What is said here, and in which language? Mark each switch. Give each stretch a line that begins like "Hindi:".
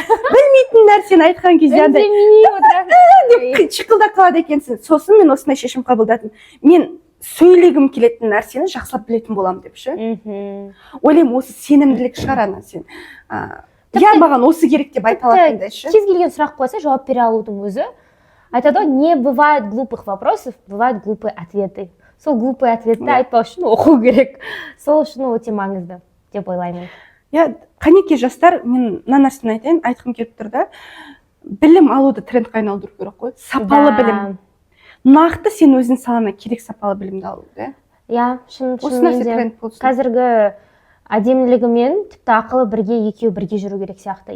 Kazakh: Білмейтін нәрсені айтқан кезде деп шықылдап қалады екенсің. Сосын мен осындай шешім қабылдадым. Мен сөйлегім келетін нәрсені жақсылап білетін боламын деп ше. Ойлаймын, осы сенімділік шығар ана сен. Я маған осы керек деп айта алатындай ше. Кез келген сұрақ қойса, жауап бере алудың өзі. Айтады ғой,
Russian: не бывает глупых вопросов, бывают глупые ответы.
Kazakh: Сол глупый ответті айтпау үшін оқу керек. Сол үшін өте маңызды деп ойлаймын. Қанекей жастар, мен мына нәрсені айтайын, айтқым келіп тұр да, білім алуды трендқа айналдыру керек қой. Сапалы білім. Нақты сен өзің салаңа керек сапалы білімді алу, да? Шынымен де қазіргі әдемілігімен тіпті ақылы екеуі бірге жүру керек сияқты.